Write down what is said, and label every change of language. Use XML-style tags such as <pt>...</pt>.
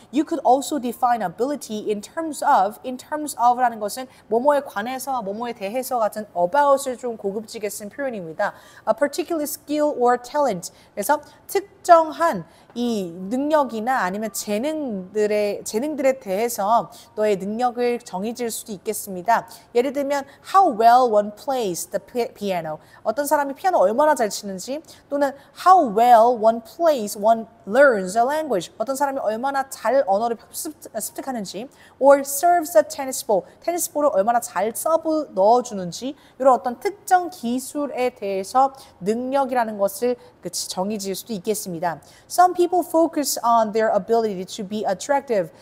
<en>You could also define ability in terms of</en> <ko>라는 것은 뭐뭐에 관해서, 뭐뭐에 대해서 같은 about을 좀 고급지게 쓴 표현입니다.</ko> <en>A particular skill or talent.</en> <ko>그래서 특정한 이 능력이나 아니면 재능들에 대해서 너의 능력을 정의질 수도 있겠습니다. 예를 들면</ko> <en>how well one plays the piano.</en> <ko>어떤 사람이 피아노 얼마나 잘 치는지 또는</ko> <en>how well one plays, one learns a language.</en> <ko>어떤 사람이 얼마나 잘 언어를 습득하는지</ko> <en>or serves a tennis ball.</en> <ko>테니스 볼을 얼마나 잘 서브 넣어주는지 이런 어떤 특정 기술에 대해서 능력이라는 것을 정의 지을 수도 있겠습니다.</ko> <en>Some people focus on their ability to be attractive.</en>